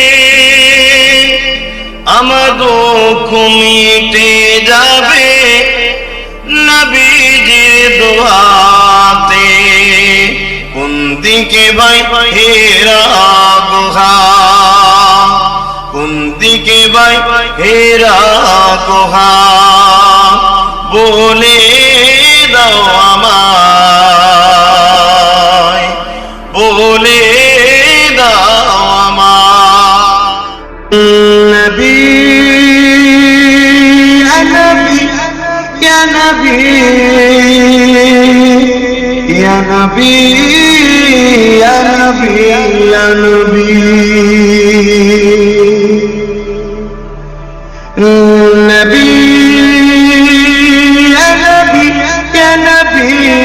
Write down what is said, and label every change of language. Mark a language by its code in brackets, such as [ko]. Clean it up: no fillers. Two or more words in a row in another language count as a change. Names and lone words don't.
[bn] আমার দুঃখ মিটে যাবে নবীজির দোয়াতে কোন দিকে ভাই হেরা গুহা কোন দিকে ভাই হেরা গুহা বলে দাও আমায় বলে দাও আমায় নবী নবী [ar] نبی یا نبی یا نبی یا نبی نبی یا نبی یا نبی